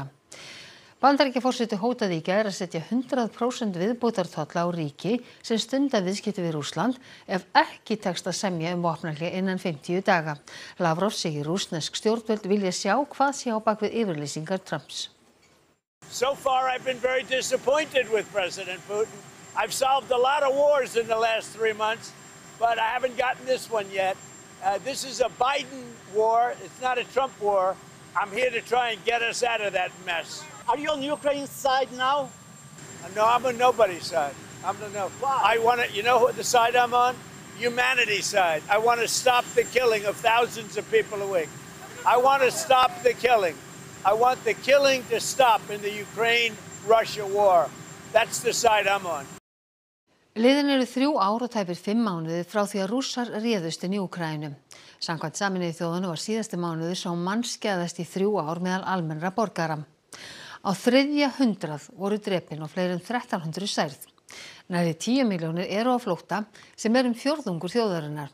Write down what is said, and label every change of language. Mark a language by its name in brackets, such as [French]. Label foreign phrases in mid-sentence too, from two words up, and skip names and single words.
[Icelandic] Bandaríkjaforseti hótaði í gær að setja 100% viðbótartolla á ríki sem stunda viðskipti við Rússland ef ekki tekst að semja vopnahlé innan 50 daga. Lavrov segir rússnesk stjórnvöld vilja sjá hvað sé á bak við yfirlýsingar Trumps. [English] So far I've been very disappointed with President Putin. I've solved a lot of wars in the last 3 months. But I haven't gotten this one yet. This is a Biden war. It's not a Trump war. I'm here to try and get us out of that mess. Are you on Ukraine's side now? No, I'm on nobody's side. Why? I want to, you know what the side I'm on? Humanity's side. I want to stop the killing of thousands of people a week. I want to stop the killing. I want the killing to stop in the Ukraine-Russia war. That's the side I'm on. [Icelandic] Liðin eru 3 ár og tæpir 5 mánuðir frá því að Rússar réðust inn í Úkraínu. Samkvæmt Sameinuðu þjóðanna var síðasti mánuður sá mannskæðasti í 3 ár meðal almennra borgara. Á 300 voru drepin og fleiri en 1300 særð. Nærri 10 milljónir eru á flótta sem er 1/4 þjóðarinnar.